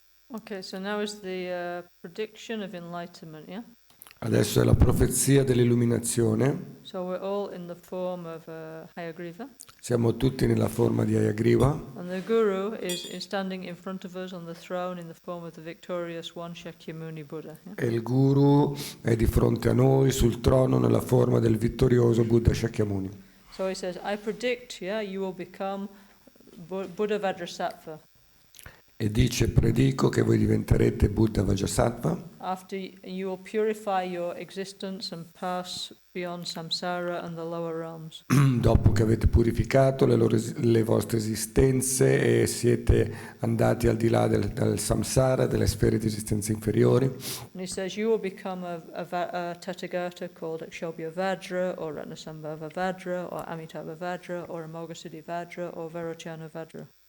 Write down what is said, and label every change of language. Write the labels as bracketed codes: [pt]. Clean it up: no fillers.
[en] Okay, so now is the prediction of enlightenment, yeah? [it] Adesso è la profezia dell'illuminazione. [en] So we're all in the form of Hayagriva. [it] Siamo tutti nella forma di Hayagriva. [en] And the Guru is standing in front of us on the throne in the form of the victorious one Shakyamuni Buddha. Yeah? [it] E il Guru è di fronte a noi sul trono nella forma del vittorioso Buddha Shakyamuni. [en] So he says, I predict, yeah, you will become Buddha Vajrasattva. [it] E dice, predico che voi diventerete Buddha Vajrasattva. [en] After you will purify your existence and pass beyond samsara and the lower realms. [it] Dopo che avete purificato le vostre esistenze e siete andati al di là del samsara, delle sfere di esistenza inferiori. [en] And he says you will become a Tathagata called Akshobhya Vajra or Ratnasambhava Vajra or Amitabha Vajra or Amoghasiddhi Vajra or Vairochana Vajra.